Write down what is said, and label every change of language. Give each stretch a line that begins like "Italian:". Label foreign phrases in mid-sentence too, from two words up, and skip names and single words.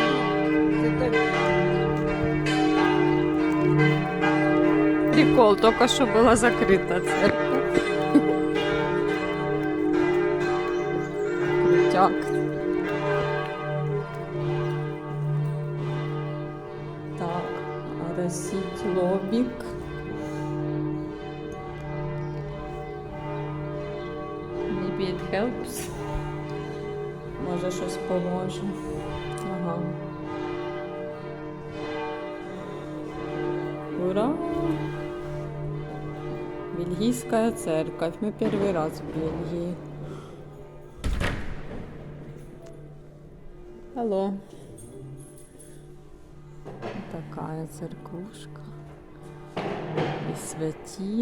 Russian: Прикол, только что была закрыта церковь. Крутяк. Так, оросить лобик.
English: Maybe it helps.
Ukrainian: Може щось поможе. Ага.
Russian: Ура! Бельгийская церковь. Мы первый раз в Бельгии. Алло. Такая церквушка. И святи.